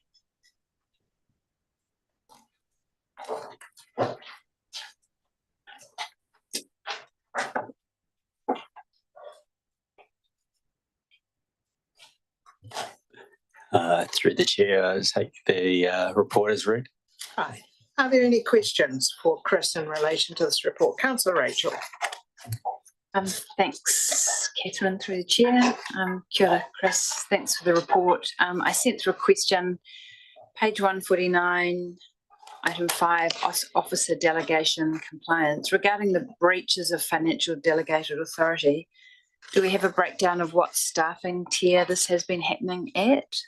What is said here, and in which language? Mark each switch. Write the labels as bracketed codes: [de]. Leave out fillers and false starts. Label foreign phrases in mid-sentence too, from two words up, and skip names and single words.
[en] Through the chair, I take the report as read. Hi. Are there any questions for Chris in relation to this report? Councillor Rachel. Thanks, Catherine, through the chair. [mi] Kia ora, Chris. [en] Thanks for the report. I sent through a question, page 149, item 5, officer delegation compliance. Regarding the breaches of financial delegated authority, do we have a breakdown of what staffing tier this has been happening at?